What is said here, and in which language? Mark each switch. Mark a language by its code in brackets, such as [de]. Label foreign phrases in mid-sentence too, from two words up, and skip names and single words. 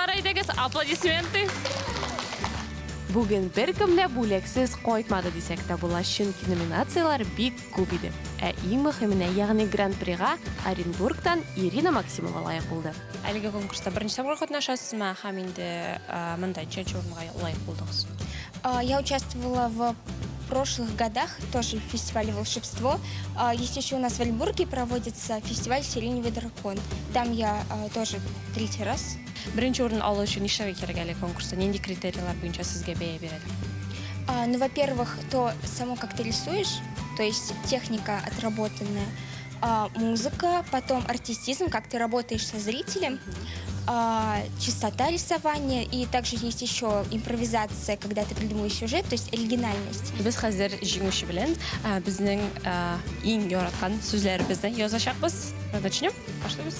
[tt] Алкышлар әйдәгез, аплодисменты. Бүген бер кемдә бүлексез кайтмады дисәк тә була, чөнки номинациялар бик күп иде. Ә иң мөһименә, ягъни Гран-прига Оренбургтан Ирина Максимова лайык булды. Әлеге конкурста беренче тапкыр катнашасызмы һәм инде монда чөнче урынга лайык булдыгыз? [ru] Я участвовала в прошлых годах тоже в фестивале «Волшебство». Есть еще у нас в Оренбурге проводится фестиваль «Сиреневый дракон». Там я тоже 3-й раз. [tt] Беренче урын алу өчен нишләргә кирәк әле конкурста? Нинди критерийлар буенча сезгә бәя бирәләр? [ru] Ну, во-первых, то само, как ты рисуешь, то есть техника отработанная, музыка, потом артистизм, как ты работаешь со зрителем, чистота рисования, и также есть еще импровизация, когда ты придумываешь сюжет, то есть оригинальность. [tt] Без хәзер җиңүче белән безнең иң яраткан сүзләребезне язачакбыз. Начнем? Башлыйбыз.